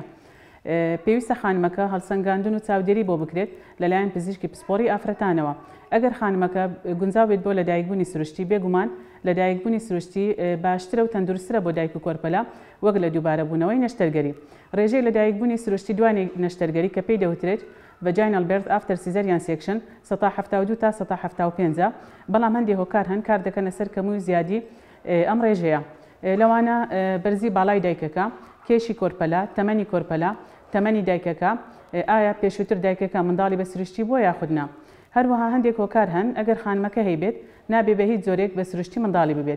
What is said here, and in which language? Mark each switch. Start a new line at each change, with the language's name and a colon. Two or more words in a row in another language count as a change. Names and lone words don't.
Central Kurdish: پێویستە خانمەکە هەڵسەنگاندن و چاودێری بۆ بکرێت لەلایەن پزیشکی پسپۆری ئافرەتانەوە. ئەگەر خانمەکە گونجاو بێت بۆ لەدایکبوونی سروشتی، بێگومان لەدایکبوونی سروشتی باشترە و تەندروسترە بۆ دایک و کۆرپەلا وەک لە دووبارەبوونەوەی نەشتەرگەری. ڕێژەی لەدایکبوونی سروشتی دوانی نەشتەرگەری کە پێی دەوترێت
English: vaginal birth after cesarean section
Central Kurdish: 172 تا 175، بەڵام هەندێک هۆکار هەن کار دەکەنە سەر کەمووی و زیادی ئەم ڕێژەیە. لەوانە بەرزی باڵای دایکەکە، کێشی کۆرپەلا، تەمەنی کۆرپەلا، تەمەنی دایکەکە، ئایا پێشووتر دایکەکە منداڵی بە سروشتی بووە یاخودنا. هەروەها هەندێک هۆکار هەن ئەگەر خانمەکە هەیبێت نابێ بە هیچ زۆرێک بە سروشتی منداڵی ببێت.